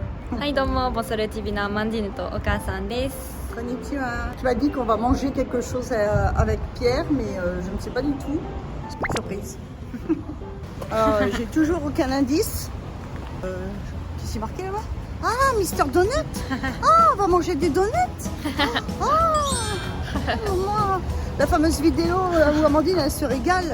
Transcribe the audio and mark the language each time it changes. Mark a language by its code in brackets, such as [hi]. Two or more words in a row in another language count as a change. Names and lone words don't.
[ja] はいどうも、ボソル TV のアマンディーヌとお母さんです。 [fr] Konnichiwa. Tu m'as dit qu'on va manger quelque chose avec Pierre, mais je ne sais pas du tout. Surprise. J'ai toujours aucun indice. Qu'est-ce qui est marqué là-bas? Ah, Mister Donut. Ah, on va manger des donuts. Maman, la fameuse vidéo où Amandine elle se régale.